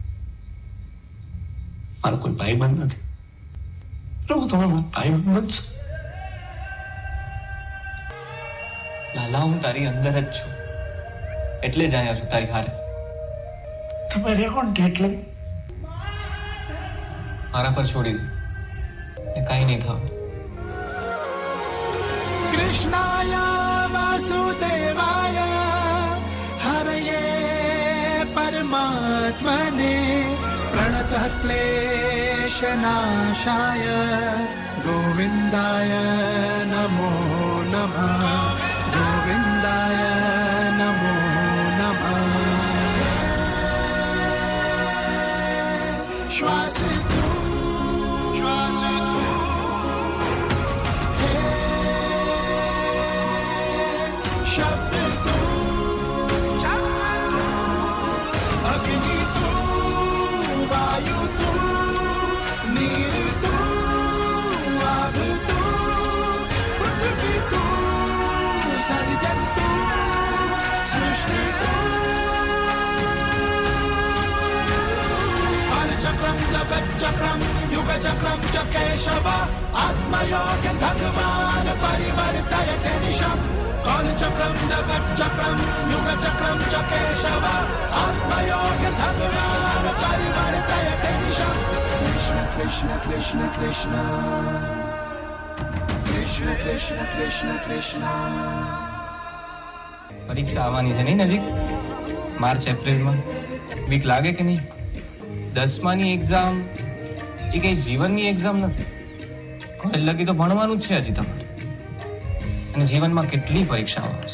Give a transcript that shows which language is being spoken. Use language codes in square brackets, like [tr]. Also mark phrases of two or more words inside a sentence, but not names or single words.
[gu] મારો કોઈ ભાઈબંધ નથી. પ્રભુ તમે મારા ભાઈબંધ છો. લાલા હું તારી અંદર જ છું, એટલે જ આવ્યા છું તારી હારે. તમે રેકોર્ડ એટલે મારા પર છોડી દે, ને કાંઈ નહીં થયું. [sa] कृष्णाय वासुदेवाय हरये परमात्मने प्रणतः क्लेशनाशाय गोविन्दाय नमो नमः गोविन्दाय नमो नमः [gu] શ્વાસ તૂ શબ્દ તૂ અગ્નિ તૂ વાયુ તૂ નીર તૂ આભ તૂ પૃથ્વી તૂ સર્જન તૂ સૃષ્ટિ તૂ [sa] कालचक्रम जगच्चक्रम युगचक्रम च केशव आत्मयोग भगवान परिवर्तयते निशम् कालचक्रम जगच्चक्रम युगचक्रम च केशव आत्मयोग भगवान परिवर्तयते निशम् कृष्ण कृष्ण कृष्ण कृष्ण कृष्ण कृष्ण कृष्ण कृष्ण [gu] પરીક્ષા આવવાની છે નહીં નજીક, માર્ચ એપ્રિલમાં? બીક લાગે કે નહીં? 10માની એક્ઝામ એ કઈ જીવનની એક્ઝામ નથી. કોલેજ લગી તો ભણવાનું જ છે હજી તમારે, અને જીવનમાં કેટલી પરીક્ષાઓ આવશે.